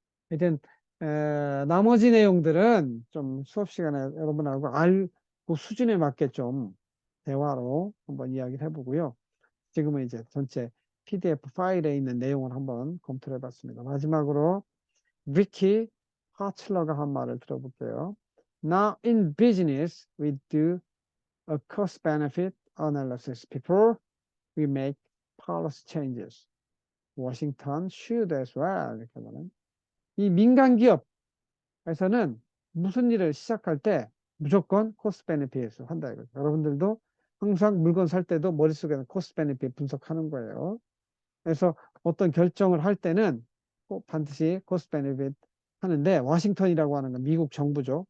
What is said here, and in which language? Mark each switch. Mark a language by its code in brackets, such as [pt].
[ko] 하여튼 나머지 내용들은 좀 수업 시간에 여러분하고 알고 수준에 맞게 좀 대화로 한번 이야기를 해보고요. 지금은 이제 전체 PDF 파일에 있는 내용을 한번 검토해 봤습니다. 마지막으로 리키 하틀러가 한 말을 들어볼게요. [en] Now in business, we do a cost-benefit analysis before we make policy changes. Washington should as well. [ko] 이렇게 하면 이 민간 기업에서는 무슨 일을 시작할 때 무조건 코스트 베네핏을 한다 이거죠. 여러분들도 항상 물건 살 때도 머릿속에는 코스트 베네핏 분석하는 거예요. 그래서 어떤 결정을 할 때는 꼭 반드시 코스트 베네핏 하는데 워싱턴이라고 하는 건 미국 정부죠.